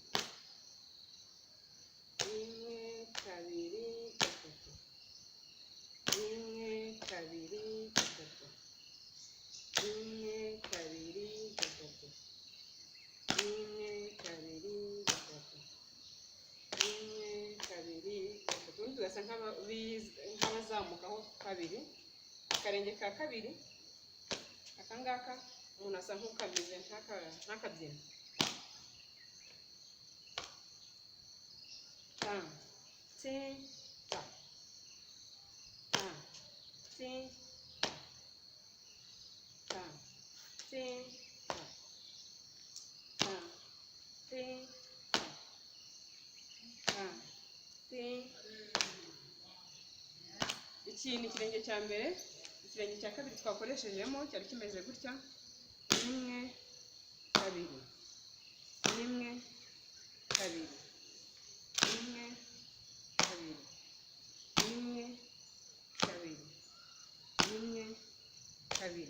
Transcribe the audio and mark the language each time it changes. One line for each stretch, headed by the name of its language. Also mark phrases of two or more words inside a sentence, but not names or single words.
Kinyarwanda: rimwe kabiri gatatu, rimwe kabiri gatatu, rimwe kabiri gatatu, rimwe kabiri gatatu, rimwe kabiri gatatu. Ubundi tugasa nk'abazamukaho kabiri. Akarenge ka kabiri aka ngaka umuntu asa nk'ukameze nk'akabyina. Ta ti ta ta ti ta ti ta ta ti ta ti. Iki ni ikirenge cya mbere. Ikirenge cya kabiri twakoreshejemo cyari kimeze gutya: rimwe kabiri, rimwe kabiri, rimwe kabiri, rimwe kabiri, rimwe kabiri.